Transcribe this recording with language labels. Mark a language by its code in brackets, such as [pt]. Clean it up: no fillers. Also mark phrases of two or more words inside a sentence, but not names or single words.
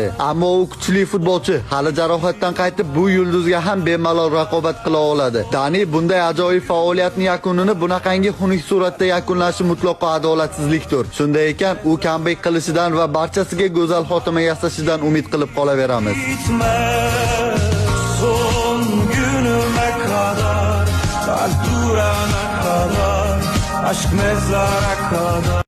[uz] Ammo u kuchli futbolchi, hali jarohatdan qaytib bu yulduzga ham bemalol raqobat qila oladi. Dani bunday ajoyib faoliyatning yakunini bunaqangi xunuk suratda yakunlashi mutlaqo adolatsizlikdir. Shunday ekan, u comeback qilishidan va barchasiga go'zal xotima yasashidan umid qilib qolaveramiz. [tr] Son günüme kadar, kalp durana kadar, aşk mezara kadar.